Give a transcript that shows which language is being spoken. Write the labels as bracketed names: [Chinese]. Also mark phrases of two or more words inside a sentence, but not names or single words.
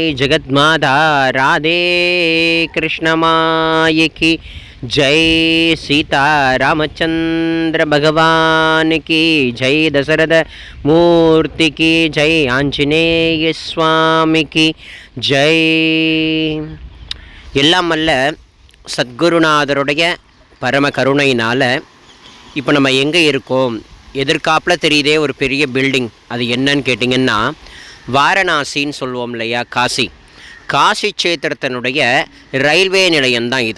[Hindi] जगन्माता राधे कृष्ण माई की जय। सीता रामचंद्र भगवान की जय। दशरथ मूर्ति की जय। आंजनेय स्वामी की जय. [Tamil] எல்லாம் அல்ல சத்குருநாதருடைய பரம கருணையினால் இப்போ நம்ம எங்கே இருக்கோம், எதிர்காப்பில் தெரியுதே ஒரு பெரிய பில்டிங். அது என்னன்னு கேட்டிங்கன்னா வாரணாசின்னு சொல்லுவோம் இல்லையா, காசி. காசி க்ஷேத்திரத்தினுடைய ரயில்வே நிலையம்தான் இது.